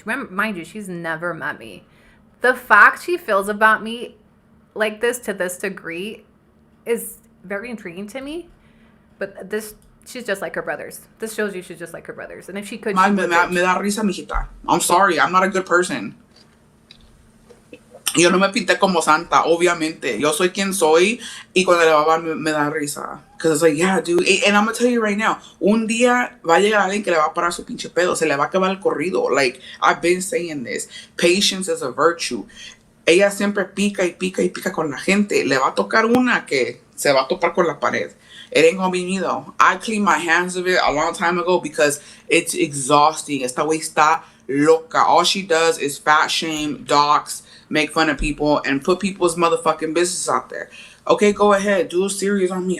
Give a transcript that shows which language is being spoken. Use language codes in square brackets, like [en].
[en] Remember, mind you, she's never met me. The fact she feels about me like this to this degree is very intriguing to me. But this, she's just like her brothers. This shows you she's just like her brothers. And if she could, she would. [es] Me da risa, mijita. [en] I'm sorry, I'm not a good person. [es] Yo no me pinté como santa, obviamente. Yo soy quien soy y cuando le va a me da risa. [en] Because it's like, yeah, dude. And I'm going to tell you right now, [es] un día va a llegar alguien que le va a parar su pinche pedo. Se le va a acabar el corrido. [en] Like, I've been saying this. Patience is a virtue. [es] Ella siempre pica y pica y pica con la gente. Le va a tocar una que se va a topar con la pared. [en] It ain't gonna be me though. I cleaned my hands of it a long time ago because it's exhausting. [es] Esta wey está loca. [en] All she does is fat shame, dox, make fun of people, and put people's motherfucking business out there. Okay, go ahead. Do a series on me.